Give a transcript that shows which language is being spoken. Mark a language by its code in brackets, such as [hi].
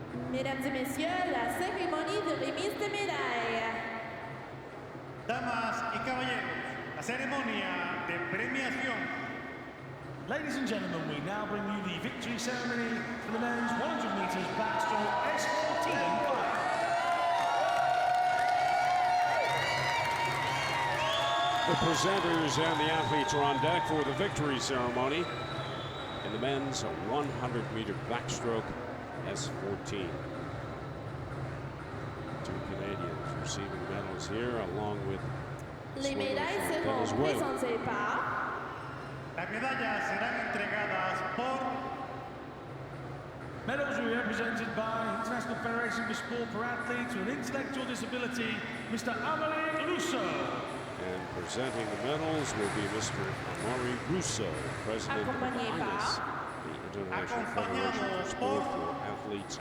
[fr] Mesdames et messieurs, la cérémonie de remise de médailles. [es] Damas y caballeros, la ceremonia de premiación. [en] Ladies and gentlemen, we now bring you the victory ceremony for the men's 100 meters backstroke S14 fight. The presenters and the athletes are on deck for the victory ceremony in the men's 100-meter backstroke S14. 2 Canadians receiving medals here, along with [fr] Les médailles [en] swimmers from Venezuela. [fr] présentées par [es] Las medallas serán entregadas por [en] Medals will be represented by International Federation for Sport for Athletes with Intellectual Disability, Mr. Amelie Russo. And presenting the medals will be Mr. Amaury Russo, President of [fr] Accompagné [en] INIS, the International Federation for Sport for Athletes